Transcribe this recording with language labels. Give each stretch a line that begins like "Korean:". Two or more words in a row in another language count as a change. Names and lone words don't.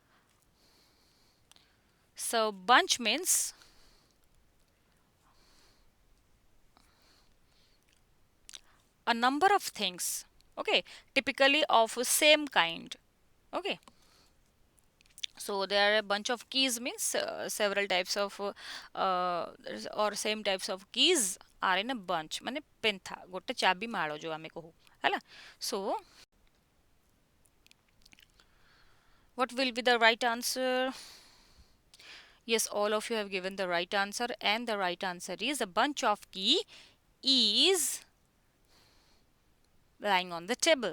English: So bunch means a number of things. Okay, typically of same kind. Okay, so there are a bunch of keys means several types of or same types of keys are in a bunch.
Odia: ମାନେ ପେଣ୍ଥା ଗୋଟେ ଚାବି ମାଲୋ ଜୋ ଆମେ କହୁ ହେଲା.
English: So what will be the right answer? Yes, all of you have given the right answer, and the right answer is a bunch of key is lying on the table.